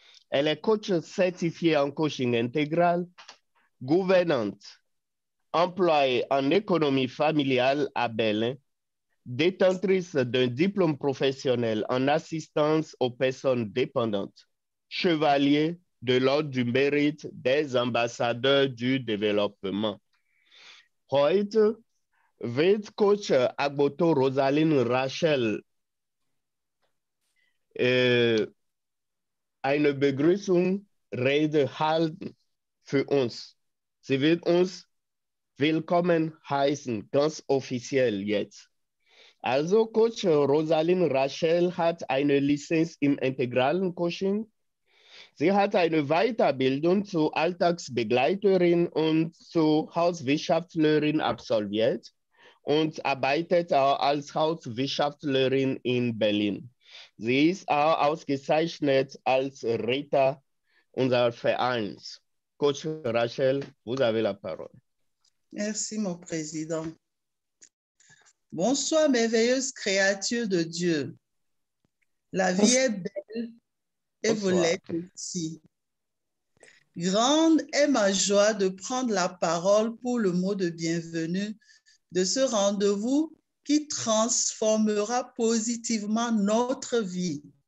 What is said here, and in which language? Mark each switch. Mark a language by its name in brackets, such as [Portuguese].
[French] Elle est coach certifiée en coaching intégral, gouvernante, employée en économie familiale à Berlin, détentrice d'un diplôme professionnel en assistance aux personnes dépendantes, chevalier de l'ordre du mérite des ambassadeurs du développement. [German] Heute wird Coach Agboto Rosaline Rachel eine Begrüßungsrede halten für uns. Sie wird uns willkommen heißen, ganz offiziell jetzt. Also Coach Rosaline Rachel hat eine Lizenz im integralen Coaching. Sie hat eine Weiterbildung zur Alltagsbegleiterin und zur Hauswirtschaftlerin absolviert und arbeitet auch als Hauswirtschaftlerin in Berlin. Sie ist auch ausgezeichnet als Ritter unseres Vereins. [French] Coach Rachel, vous avez la parole. Merci, mon président. Bonsoir, merveilleuse créature de Dieu. La vie est belle et vous l'êtes aussi. Grande est ma joie de prendre la parole pour le mot de bienvenue de ce rendez-vous qui transformera positivement notre vie.